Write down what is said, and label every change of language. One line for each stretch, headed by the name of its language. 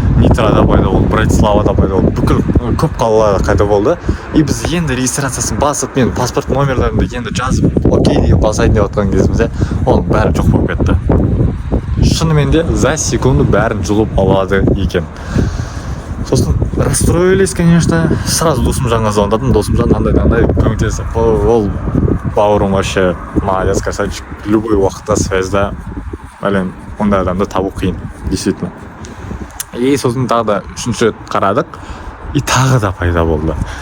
Kazakh: Нитрада пайда болды, Братиславада пайда болды, бүкіл көп қалаларда пайда болды. И біз енді регистрациясын басып, мен паспорт номерлерімді енді жазып, окей деп басайын деп отқан кезімізде оның бәрі жоқ болып кетті. Шынымен де
Russian: за секунду
Kazakh: бәрін жұлып алады екен.
Russian: Сосын расстроились, конечно.
Kazakh: Сразу Досымжанға звондадым. Досымжан андай көмектесіп, ол бауырым
Russian: вообще молодец, красавчик.
Kazakh: Любой уақытта связьда. Блин, ондай адамды табу қиын, действительно. И сосын тағы да үшінші рет қарадық, и тағы да пайда болды.